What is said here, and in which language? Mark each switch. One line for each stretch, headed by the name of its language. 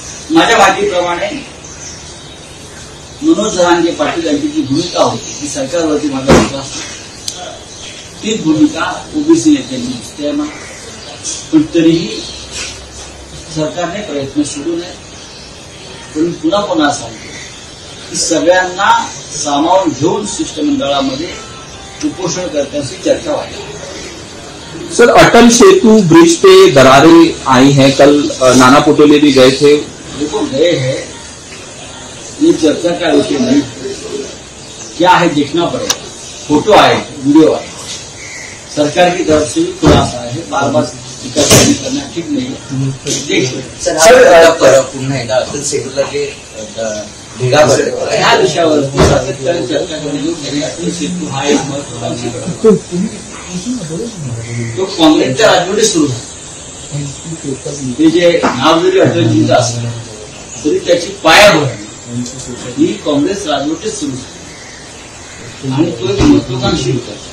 Marathi: माझ्या माहितीप्रमाणे मनोज जरांगे पाटील यांची जी भूमिका होती ती सरकारवरती माझा विश्वास नाही, तीच भूमिका ओबीसी नेत्यांनी दिसते आहे. पण तरीही सरकारने प्रयत्न सोडू नये. पण पुन्हा पुन्हा सांगतो की सगळ्यांना सामावून घेऊन शिष्टमंडळामध्ये उपोषणकर्त्यांशी चर्चा व्हायला.
Hindi: सर, अटल सेतु ब्रिज पे दरारें आई हैं. कल नाना पटोले भी गए थे. देखो गए हैं, ये चर्चा का विषय नहीं. क्या है देखना पड़ेगा. फोटो आए, वीडियो आए, सरकार की तरफ से भी खुलासा है. बार बार टीकाटिप्पणी करना ठीक नहीं है. देखिए
Marathi: सर, पुन्हा एकदा अटल सेतूला जे भेगा भरले ह्या विषयावर सातत्याने चर्चा करणे. अटल सेतू हा एक महत्वाचा तो काँग्रेसच्या राजवटीत सुरू झाला. ते जे नाव जरी अटलजींचं असलं तरी त्याची पायाभरणी ही काँग्रेस राजवटीत सुरू झाली आणि तो एक महत्वाकांक्षी होता.